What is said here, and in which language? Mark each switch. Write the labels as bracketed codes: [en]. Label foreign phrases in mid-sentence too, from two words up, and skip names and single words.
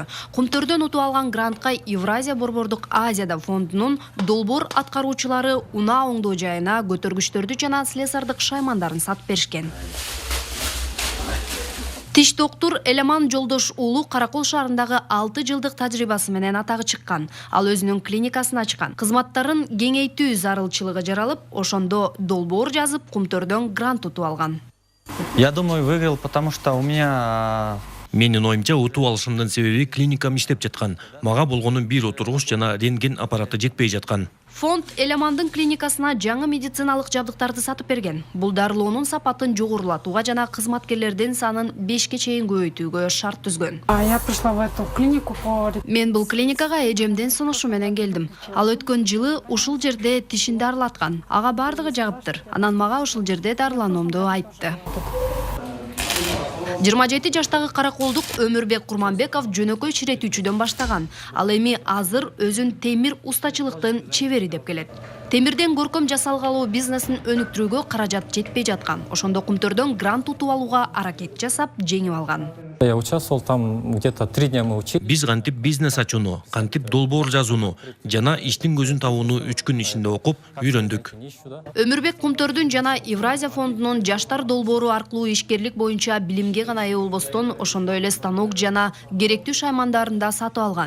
[ky] Кумтөрдөн утуп алган грантка Евразия борбордук Азияда фондунун долбоор аткаруучулары унаа оңдоо жайына көтөргүчтөрдү жана слесардык шаймандарын сатып беришкен. Тиш доктор Элеман Жолдош уулу Каракол шаарындагы 6 жылдык тажрыйбасы менен атагы чыккан. Ал өзүнүн клиникасын ачкан. Кызматтарын кеңейтүү зарылчылыгы жаралып, ошондо долбоор жазып, Кумтөрдөн грант утуп алган. [ru] Я думаю, выиграл, потому что у меня... [ky] Менин оюмча утуп алышымдын себеби клиникам иштеп жаткан. Мага болгону бир отургуч жана рентген аппараты жетпей жаткан. Фонд Элемандын клиникасына жаңы медициналык жабдыктарды сатып берген. Бул дарылоонун сапатын жогорулатууга жана кызматкерлердин санын 5ке чейин көбөйтүүгө шарт түзгөн. [ru] Я пришла в эту клинику по... [ky] Мен бул клиникага эжемдин сунушу менен келдим. Ал өткөн жылы ушул жерде тишин дарылаткан. Ага бардыгы жагыптыр. Анан мага ушул жерде дарылануумду айтты. 27 жаштагы Караколдук Өмүрбек Курманбеков жөнөкөй чиретүүчүдөн баштаган. Ал эми азыр өзүн темир устачылыктын чебери деп келет. Темирден көркөм жасалгалуу бизнесин өнүктүрүүгө каражат жетпей жаткан. Ошондо Кумтөрдөн грант утуп алууга аракет жасап, жеңип алган. [ru] Я участвовал там где-то 3 дня мы учили. [ky] Биз кантип бизнес ачууну, кантип долбоор жазууну жана иштин көзүн табууну 3 күн ичинде окуп үйрөндүк. Өмүрбек Кумтөрдүн жана Евразия фондунун жаштар долбоору аркылуу ишкерлик боюнча билимге гана ээ болбостон, ошондой эле станок жана керектүү шаймандарын да сатып алган.